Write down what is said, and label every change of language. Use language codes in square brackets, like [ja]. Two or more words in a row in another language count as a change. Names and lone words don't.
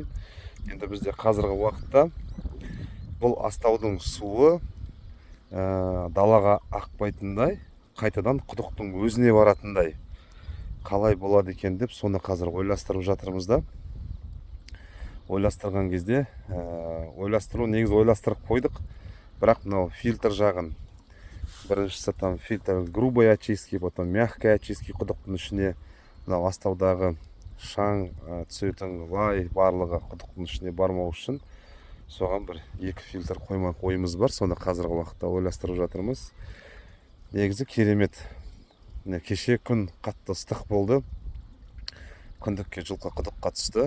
[kk] Енді бізде қазіргі уақытта бұл астаудың суы далаға ақпайтындай, қайтадан құдықтың өзіне баратындай қалай болады екен деп соны қазір ойластырып жатырмыз да. Ойластырған кезде негізі ойластырып қойдық, бірақ мынау фильтр жағын, біріншісі [ru] там фильтр грубой очистки, потом мягкой очистки, [kk] құдықтың ішіне мынау астаудағы шаң түсетін лай барлығы құдықтың ішіне бармау үшін соған бір 2 фильтр қоймақ ойымыз бар. Соны қазіргі уақытта ойластырып жатырмыз. Негізі керемет. Кеше күн қатты ыстық болды. Күндікке жылқы құдыққа түсті.